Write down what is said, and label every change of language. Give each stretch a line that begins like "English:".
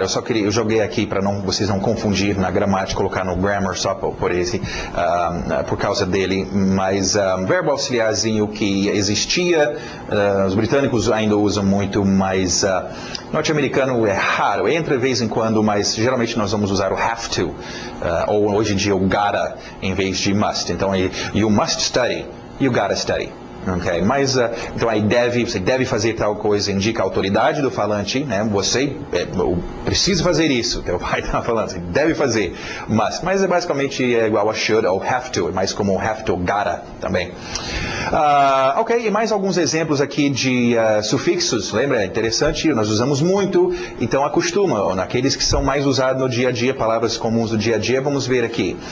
Portuguese: Eu joguei aqui para vocês não confundir na gramática, colocar no grammar só por causa dele. Mas verbo auxiliarzinho que existia, os britânicos ainda usam muito, mas norte-americano é raro. Entra de vez em quando, mas geralmente nós vamos usar o have to, ou hoje em dia o gotta em vez de must.
English: Então, you must study, you gotta study. Okay.
Portuguese: Mas, então aí você deve fazer tal coisa, indica a autoridade do falante, né? Você precisa fazer isso, teu pai está falando, você deve fazer, mas basicamente é igual a should ou have to, é mais como have to, gotta também. Ok, e mais alguns exemplos aqui de sufixos, lembra? É interessante, nós usamos muito, então acostuma, naqueles que são mais usados no dia a dia, palavras comuns do dia a dia, vamos ver aqui.